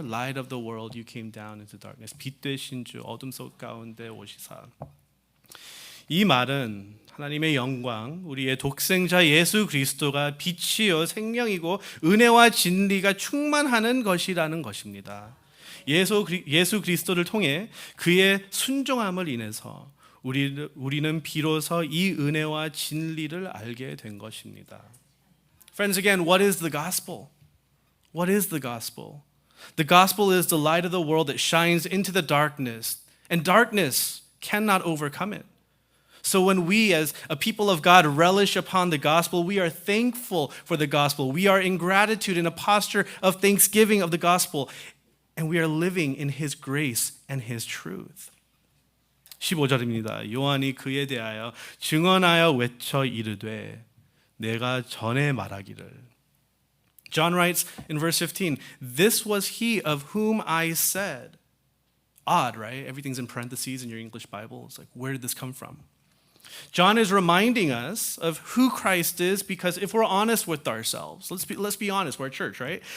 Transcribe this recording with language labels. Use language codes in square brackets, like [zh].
[en] Light of the world, you came down into darkness. [ko] 빛 되신 주, 어둠 속 가운데 오시사. 이 말은 하나님의 영광, 우리의 독생자 예수 그리스도가 빛이요 생명이고 은혜와 진리가 충만하는 것이라는 것입니다. 예수 그리스도를 통해 그의 순종함을 인해서 우리는 비로소 이 은혜와 진리를 알게 된 것입니다. [en] Friends, again, what is the gospel? What is the gospel? The gospel is the light of the world that shines into the darkness, and darkness cannot overcome it. So when we as a people of God relish upon the gospel, we are thankful for the gospel. We are in gratitude, in a posture of thanksgiving of the gospel, and we are living in his grace and his truth. [ko] 15절입니다. 요한이 그에 대하여 증언하여 외쳐 이르되 내가 전에 말하기를. [en] John writes in verse 15, This was he of whom I said, odd, right? Everything's in parentheses in your English Bible. It's like, where did this come from? John is reminding us of who Christ is, because if we're honest with ourselves, let's be honest, we're a church, right?